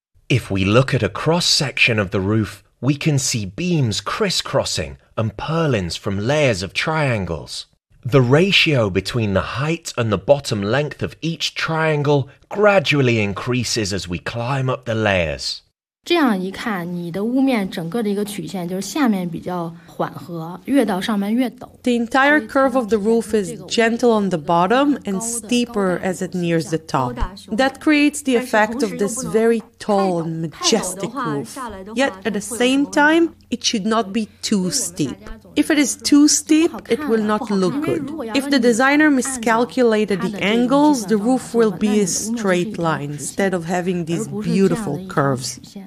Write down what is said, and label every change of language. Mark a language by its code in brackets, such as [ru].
[en] If we look at a cross-section of the roof, we can see beams crisscrossing and purlins from layers of triangles. The ratio between the height and the bottom length of each triangle gradually increases as we climb up the layers. [zh] 这样一看，你的屋面整个的一个曲线就是下面比较缓和，越到上面越陡。 [en] The entire curve of the roof is gentle on the bottom and steeper as it nears the top. That creates the effect of this very tall and majestic roof. Yet at the same time, it should not be too steep. If it is too steep, it will not look good. If the designer miscalculated the angles, the roof will be a straight line instead of having these beautiful curves.